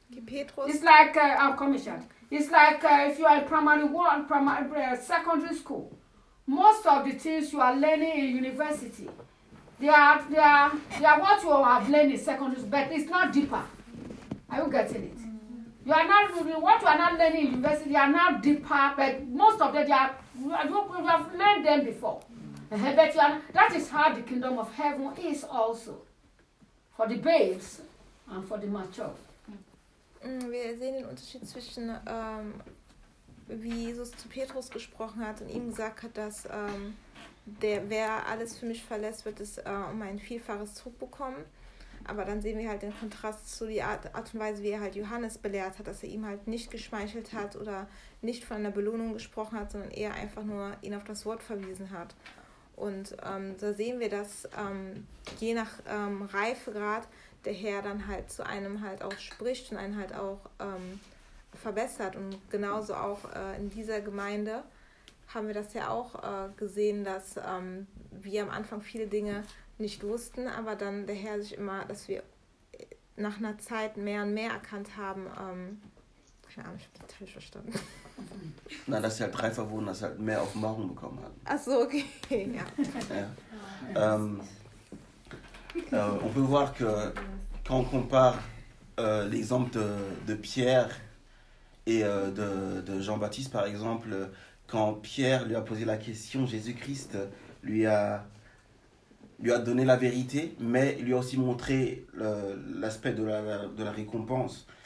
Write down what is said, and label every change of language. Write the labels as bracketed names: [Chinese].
[English] It's like, I'm commissioned. It's like if you are in secondary school, most of the things you are learning in university, they are what you have learned in secondary school, but it's not deeper. Are you getting it? You are not, what you are not learning in university, they are now deeper, but most of them, you have learned them before. But that is how the kingdom of heaven is also. For the babes and for the mature. [German] Wir sehen den Unterschied zwischen, wie Jesus zu Petrus gesprochen hat und ihm gesagt hat, dass wer alles für mich verlässt, wird es um ein Vielfaches zurückbekommen. Aber dann sehen wir halt den Kontrast zu der Art und Weise, wie er halt Johannes belehrt hat, dass er ihm halt nicht geschmeichelt hat oder nicht von einer Belohnung gesprochen hat, sondern eher einfach nur ihn auf das Wort verwiesen hat. Und da sehen wir, dass je nach Reifegrad der Herr dann halt zu einem halt auch spricht und einen halt auch verbessert. Und genauso auch in dieser Gemeinde haben wir das ja auch gesehen, dass wir am Anfang viele Dinge nicht wussten, aber dann der Herr sich immer, dass wir nach einer Zeit mehr und mehr erkannt haben. Keine Ahnung, ich habe das falsch verstanden. Nein, dass sie halt reifer wurden, dass sie halt mehr Offenbarung bekommen haben. Ach so, okay, ja. Ja. [French] On peut voir que quand on compare l'exemple de Pierre et de Jean-Baptiste, par exemple, quand Pierre lui a posé la question, Jésus-Christ lui a donné la vérité, mais lui a aussi montré l'aspect de la récompense.